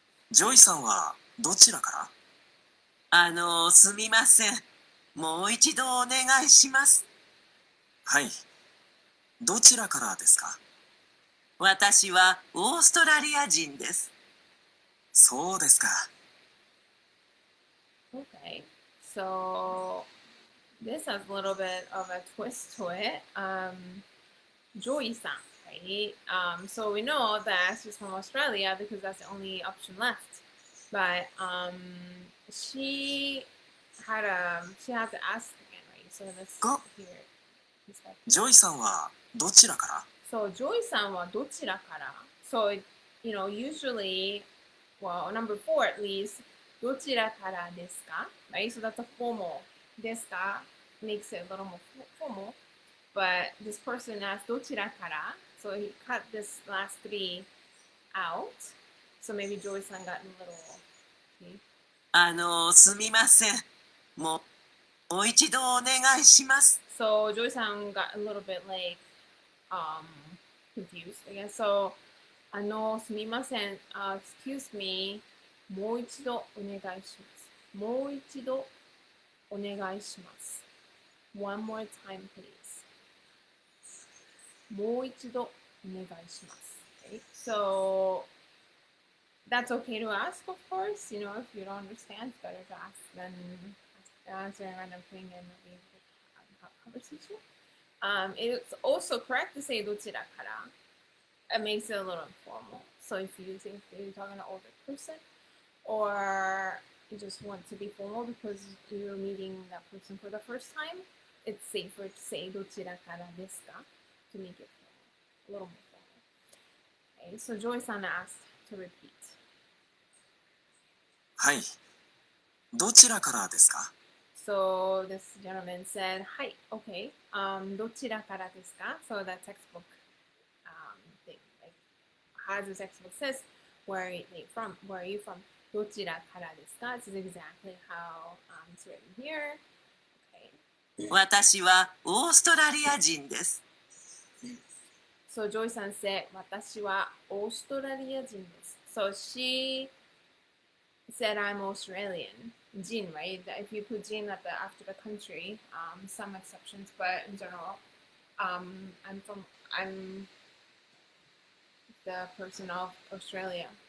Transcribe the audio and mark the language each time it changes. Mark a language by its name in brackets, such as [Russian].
[Japanese] ジョイさんはどちらから？すみません。もう一度お願いします。はい。どちらからですか？私はオーストラリア人です。そうですか。 [English] Okay, so this has a little bit of a twist to it. Joy-san, right? So we know that she's from Australia because that's the only option left. But she had to ask again, right? So let's hear it. [Japanese] ジョイさんはどちらから？ So Joy-san はどちらから? [English] So usually, well, number 4 at least, [Japanese] どちらからですか? [English] Right? So that's a formal. [Japanese] ですか [English] makes it a little more formal. But this person asked [Japanese] どちらから? [English] So he cut this last 3 out. So maybe Joy-san got a little. Okay. [Japanese] すみません。もう一度お願いします。 [English] So Joy-san got a little bit like confused, I guess. So [Japanese] すみません。 [English] excuse me. [Japanese] もう一度お願いします。もう一度お願いします。 [English] One more time, please. [Japanese] もう一度お願いします。 [English] Okay? So that's okay to ask, of course. If you don't understand, it's better to ask than answering a random thing and not being able to have a conversation. It's also correct to say [Japanese] どちらから. [English] It makes it a little informal. So if you're talking to an older person, or you just want to be formal because you're meeting that person for the first time, it's safer to say [Japanese] どちらからですか [English] to make it formal, a little more formal. Okay, so Joy-san asked to repeat. [Japanese] はい。どちらからですか？ [English] So this gentleman said, "Hi, okay. [Japanese] どちらからですか?" [English] So that textbook thing, like how the textbook says, where are you from? Where are you from? [Japanese] どちらからですか? [English] This is exactly how it's written here. Okay. [Japanese] 私はオーストラリア人です。 [English] So Joy-san said, [Japanese] 私はオーストラリア人です. [English] So she said I'm Australian. Jin, right? If you put Jin at after the country, some exceptions, but in general, I'm the person of Australia.